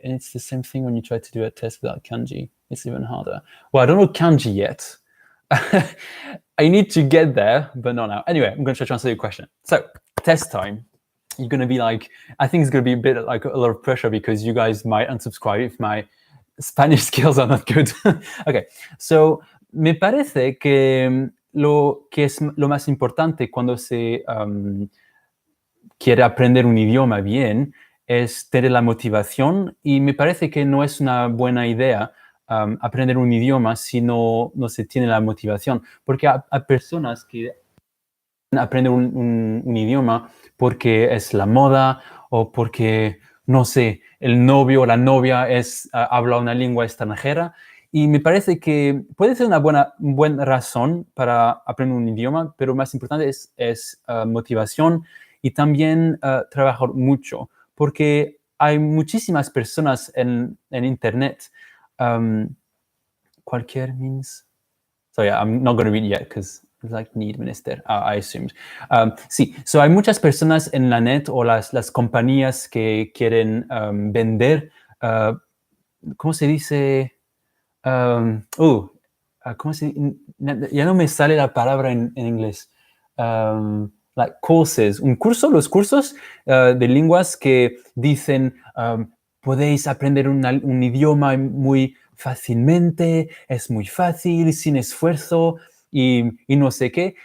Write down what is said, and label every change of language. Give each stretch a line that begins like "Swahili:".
English: And it's the same thing when you try to do a test without kanji. It's even harder. Well, I don't know kanji yet. I need to get there, but not now. Anyway, I'm going to try to answer your question. So, test time. you're going to be like, I think it's going to be a bit like a lot of pressure because you guys might unsubscribe if my Spanish skills are not good.
Spanish: Okay, so me parece que lo que es lo más importante cuando se quiere aprender un idioma bien es tener la motivación, y me parece que no es una buena idea aprender un idioma si no se tiene la motivación, porque hay personas que aprenden un idioma porque es la moda o porque, no sé, el novio o la novia habla una lengua extranjera, y me parece que puede ser una buena razón para aprender un idioma, pero más importante es motivación, y también trabajar mucho, porque hay muchísimas personas en internet.
English: Cualquier means. So yeah, I'm not going to read yet because it's like need minister, I assumed.
Spanish: Sí, so hay muchas personas en la net o las compañías que quieren vender, ¿cómo se dice? ¿Cómo se dice? Ya no me sale la palabra en inglés.
English: Like courses,
Spanish: los cursos de lenguas que dicen podéis aprender un idioma muy fácilmente, es muy fácil, sin esfuerzo y no sé qué.